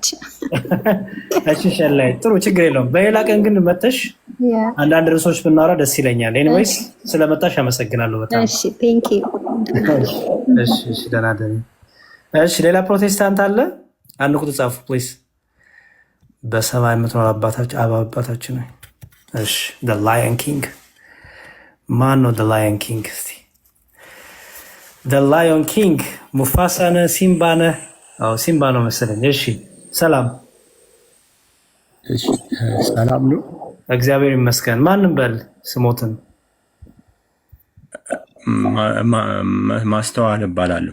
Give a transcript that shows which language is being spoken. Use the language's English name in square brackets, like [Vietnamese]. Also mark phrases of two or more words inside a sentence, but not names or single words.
[Amharic] እሺ ሸላይ፣ ጥሩ ችግር የለውም። በሌላ ቀን ግን መተሽ አንዳንድ ርዕሶች ብናወራ ደስ ይለኛል። ኤኒዌይስ ስለመጣሽ አመሰግናለሁ በጣም። [English] እሺ thank you። [Amharic] እሺ ደህና ደሪ። እሺ ሌላ ፕሮቴስታንት አለ? አንድ ቁጥር ጻፉ ፕሊዝ። በሰማይ የምትኖር አባታችን ነው። እሺ the lion king ማን ነው? the lion king እስቲ the lion king ሙፋሳ ነህ? ሲምባ ነህ? አዎ ሲምባ ነው መሰለኝ። እሺ ሰላም። እሺ ሰላም ነው። እግዚአብሔር ይመስገን። ማንም በል ስሞትን። ማስተዋል እባላለሁ።